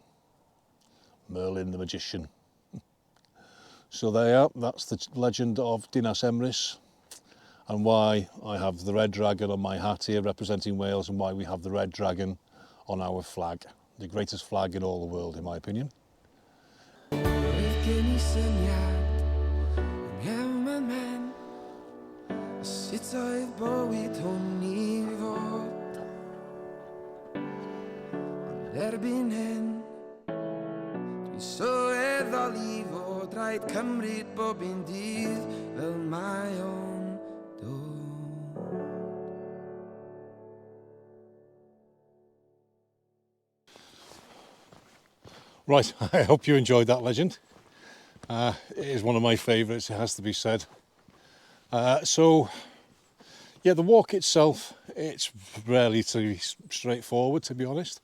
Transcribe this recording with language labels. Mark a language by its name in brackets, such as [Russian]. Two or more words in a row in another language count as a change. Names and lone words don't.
[English] Merlin the magician. So there you are, that's the legend of Dinas Emrys, and why I have the red dragon on my hat here representing Wales, and why we have the red dragon on our flag. The greatest flag in all the world, in my opinion. [Welsh] Sut oedd bywyd hwn i fod, ond erbyn hyn dwi'n sylweddoli fod rhaid cymryd bob un dydd fel mae o'n dod. [English] Right, I hope you enjoyed that legend. It is one of my favourites, it has to be said. So, yeah, the walk itself, it's relatively straightforward, to be honest.